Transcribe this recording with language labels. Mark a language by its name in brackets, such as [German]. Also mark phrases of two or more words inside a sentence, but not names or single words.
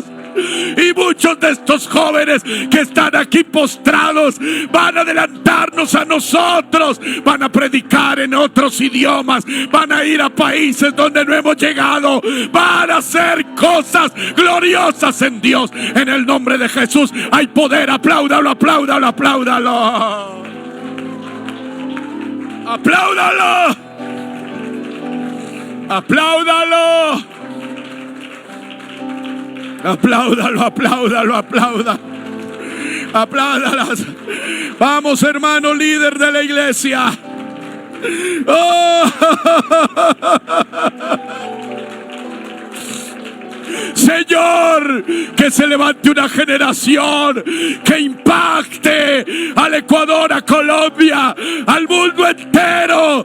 [Spanish] Y muchos de estos jóvenes que están aquí postrados van a adelantarnos a nosotros. Van a predicar en otros idiomas. Van a ir a países donde no hemos llegado. Van a hacer cosas gloriosas en Dios. En el nombre de Jesús hay poder. Apláudalo, apláudalo, apláudalo. Apláudalo. Apláudalo. Apláudalo, apláudalo, apláudalo. Apláudalas. Vamos, hermano líder de la iglesia. Oh. Señor, que se levante una generación que impacte al Ecuador, a Colombia, al mundo entero.